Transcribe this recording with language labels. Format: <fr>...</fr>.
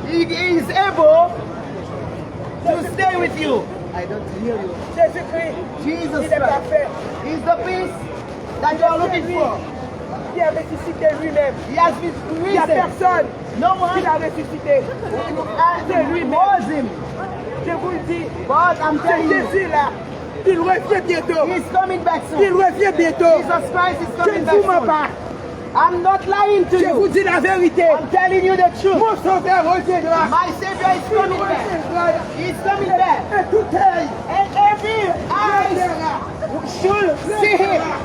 <en>He is able to stay with you. I don't hear you. Jésus-Christ, Jesus</en> <fr>il est parfait.</fr> <en>He's the peace that you are looking for.</en> <fr>Il a ressuscité lui-même.</fr> <en>He has been risen.</en> <fr>Il n'y a personne qui l'a ressuscité. C'est lui-même. Je vous le dis. C'est Jésus-là. Il revient bientôt.</fr> <en>He's coming back soon.</en> <fr>Il revient bientôt.</fr> <en>Jesus Christ is coming back soon.</en> <fr>Je ne vous mens pas.</fr> <en>I'm not lying to you.</en> <fr>Je vous dis la vérité.</fr> <en>I'm telling you the truth.</en> <fr>Mon sauveur reviendra.</fr> <en>My Savior is coming back. He's coming back.</en> <fr>Et tout œil,</fr> <en>and every eye should see him.</en>